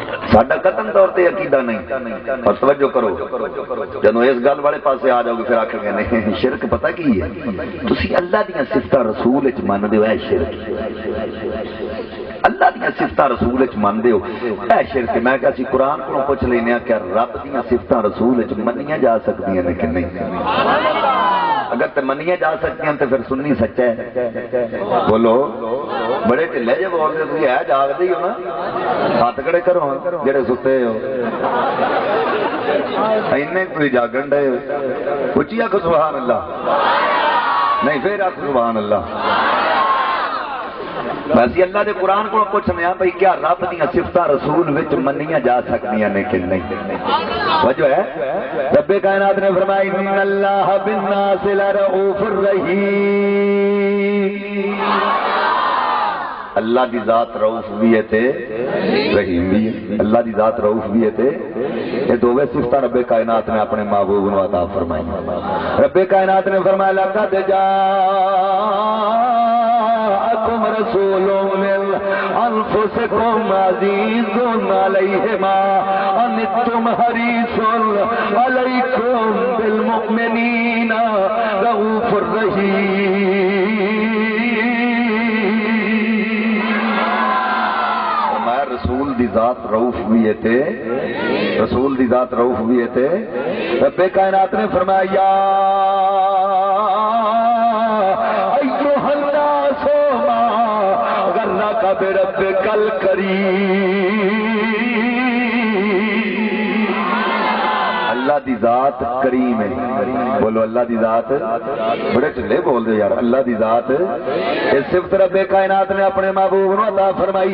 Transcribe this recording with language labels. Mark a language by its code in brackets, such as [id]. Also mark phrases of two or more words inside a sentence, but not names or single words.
[pa] ساڈا قطن طور تے عقیدہ نہیں۔ اور توجہ کرو، جدو اس گل والے پاسے آ جاؤ گے پھر آکھو گے نہیں شرک پتہ کی ہے، تسی اللہ دیاں صفتاں رسول وچ مندے ہو، اے شرک اللہ دیاں صفتاں رسول وچ مندے ہو، اے شرک۔ میں کہا سی قرآن کو پوچھ لینے کہ رب دیاں صفتاں رسول وچ منیاں جا سکدیاں نے کہ نہیں؟ اگر تے منیاں جا سکتی ہیں تو پھر سنی سچا ہے۔ بولو بڑے ٹھلے جے بول دے تسی ہے جاگ دے ہو نا، ہاتھ کھڑے کرو جڑے ستے ہو، اینے کوئی جاگن ڈے ہو، اچھی آکھو سبحان اللہ، نہیں پھر آکھو سبحان اللہ۔ ویسے اللہ دے قرآن کو پوچھنے ہیں بھئی کیا رب دیاں صفتاں رسول وچ منیاں جا سکدیاں نے کہ نہیں؟ وجہ ہے رب کائنات نے فرمایا [ar] ان اللہ بالناس لرؤوف الرحیم، [pa] اللہ دی ذات رؤوف بھی ہے تے رحیم بھی ہے، اللہ دی ذات رؤوف بھی ہے تے یہ دوویں صفتاں رب کائنات نے اپنے محبوب نو عطا فرمائی۔ رب کائنات نے فرمایا [ar] لقد جاءکم رسول من انفسکم عزیز علیہ ما عنتم حریص علیکم بالمؤمنین رؤوف الرحیم۔ [pa] رسول دی ذات رؤوف بھی ہے تے رسول دی ذات رؤوف بھی ہے تے رب کائنات نے فرمایا [ar] یا ایھا الناس ما غرک بربک الکریم، [pa] اللہ دی ذات کریم ہے۔ بولو اللہ دی ذات، بڑے ٹھلے بول دے یار، اللہ دی ذات اس صفت رب کائنات نے اپنے محبوب نو عطا فرمائی۔